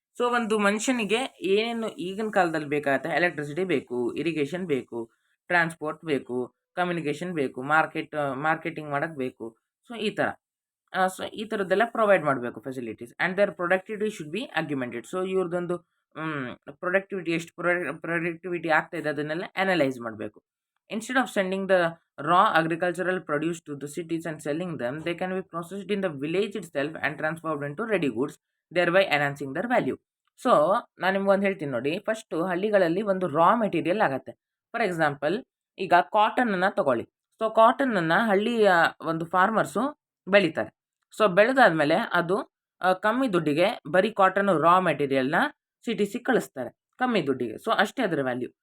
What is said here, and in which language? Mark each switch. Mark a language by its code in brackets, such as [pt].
[kn] So ಒಂದು ಮನುಷ್ಯನಿಗೆ ಏನೇನು ಈಗಿನ ಕಾಲದಲ್ಲಿ ಬೇಕಾಗುತ್ತೆ, ಎಲೆಕ್ಟ್ರಿಸಿಟಿ ಬೇಕು, ಇರಿಗೇಷನ್ ಬೇಕು, ಟ್ರಾನ್ಸ್ಪೋರ್ಟ್ ಬೇಕು, ಕಮ್ಯುನಿಕೇಷನ್ ಬೇಕು, ಮಾರ್ಕೆಟಿಂಗ್ ಮಾಡೋಕ್ಕೆ ಬೇಕು. ಸೊ ಈ ಥರದ್ದೆಲ್ಲ ಪ್ರೊವೈಡ್ ಮಾಡಬೇಕು facilities. [en] And their productivity should be augmented. [kn] So ಇವ್ರದ್ದೊಂದು productivity ಎಷ್ಟು ಪ್ರೊಡಕ್ಟಿವಿಟಿ ಆಗ್ತಾ ಇದೆ ಅದನ್ನೆಲ್ಲ ಅನಲೈಸ್ ಮಾಡಬೇಕು. [en] Instead of sending the raw agricultural produce to the cities and selling them, they can be processed in the village itself and transformed into ready goods, thereby enhancing their value. [kn] So ನಾನು ನಿಮ್ಗೊಂದು ಹೇಳ್ತೀನಿ ನೋಡಿ. First ಹಳ್ಳಿಗಳಲ್ಲಿ ಒಂದು raw material ಆಗುತ್ತೆ. For example, ಈಗ ಕಾಟನನ್ನು ತಗೊಳ್ಳಿ. So ಕಾಟನನ್ನು ಹಳ್ಳಿಯ ಒಂದು ಫಾರ್ಮರ್ಸು ಬೆಳೀತಾರೆ. ಸೊ ಬೆಳೆದಾದ್ಮೇಲೆ ಅದು ಕಮ್ಮಿ ದುಡ್ಡಿಗೆ ಬರೀ ಕಾಟನ್ ರಾ ಮೆಟೀರಿಯಲ್ನ ಸಿಟೀಸಿಗೆ ಕಳಿಸ್ತಾರೆ ಕಮ್ಮಿ ದುಡ್ಡಿಗೆ. ಸೊ ಅಷ್ಟೇ ಅದರ ವ್ಯಾಲ್ಯೂ.